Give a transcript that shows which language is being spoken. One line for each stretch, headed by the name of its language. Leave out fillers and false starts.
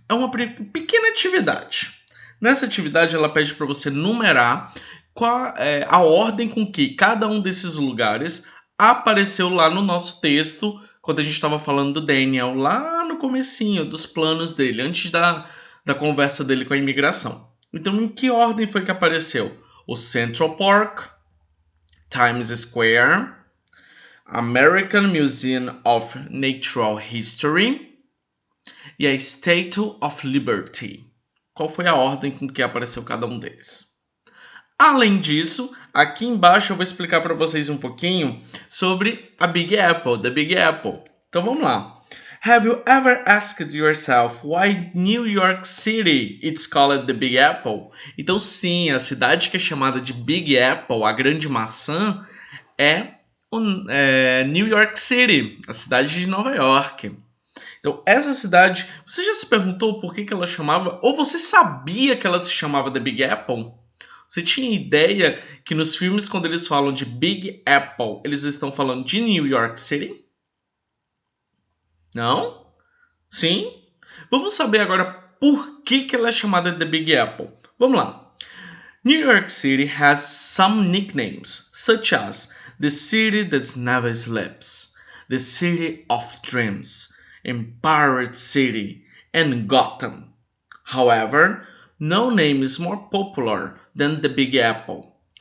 Portuguese: É uma pequena atividade. Nessa atividade ela pede para você numerar qual é a ordem com que cada um desses lugares apareceu lá no nosso texto quando a gente estava falando do Daniel, lá no comecinho dos planos dele, antes da conversa dele com a imigração. Então, em que ordem foi que apareceu? O Central Park, Times Square, American Museum of Natural History e a Statue of Liberty. Qual foi a ordem com que apareceu cada um deles? Além disso, aqui embaixo eu vou explicar para vocês um pouquinho sobre a Big Apple, the Big Apple. Então vamos lá.
English: Have you ever asked yourself why New York City it's called the Big Apple?
Portuguese: Então sim, a cidade que é chamada de Big Apple, a grande maçã, é New York City, a cidade de Nova York. Então essa cidade, você já se perguntou por que ela chamava, ou você sabia que ela se chamava The Big Apple? Você tinha ideia que nos filmes, quando eles falam de Big Apple, eles estão falando de New York City? Não? Sim? Vamos saber agora por que ela é chamada de Big Apple. Vamos lá.
English: New York City has some nicknames, such as the city that never sleeps, the city of dreams, Empire City, and Gotham. However, no name is more popular than the Big Apple.